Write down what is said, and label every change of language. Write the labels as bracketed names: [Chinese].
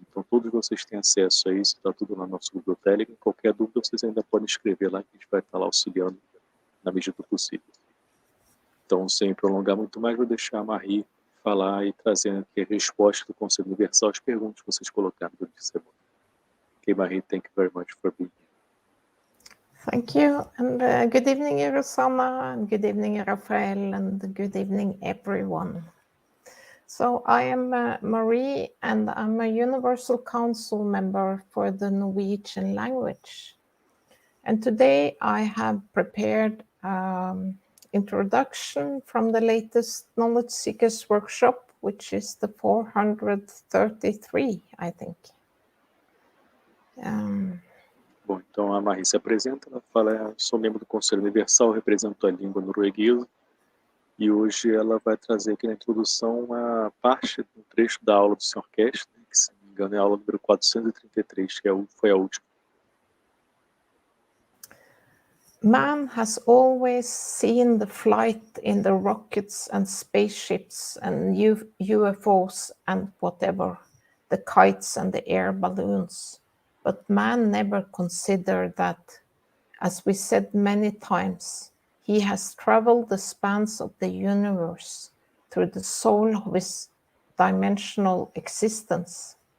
[Portuguese] Então, todos vocês têm acesso a isso, está tudo lá no nosso Google Telegram. Qualquer dúvida, vocês ainda podem escrever lá, que a gente vai estar lá auxiliando na medida do possível. Então, sem prolongar muito mais, vou deixar a Marie falar e trazer aqui a resposta do Conselho Universal às perguntas que vocês colocaram durante a semana. [English] Ok, Marie, thank you very much for being here. Thank you, and good evening, Rosanna, and good evening, Rafael, and good evening, everyone. So I am Marie, and I'm a Universal Council member for the Norwegian language. And today I have prepared introduction from the latest Knowledge Seekers workshop, which is the 433, I think. [Portuguese] Bom, então a Marie se apresenta, ela fala, sou membro do Conselho Universal, represento a língua norueguesa, e hoje ela vai trazer aqui na introdução uma parte do trecho da aula do Sr. Keshe, né, que, se não me engano, é a aula número 433, que foi a última. [English] Man has always seen the flight in the rockets and spaceships and UFOs and whatever, the kites and the air balloons. But man never considered that, as we said many times, he has traveled the spans of the universe through the soul of his dimensional existence.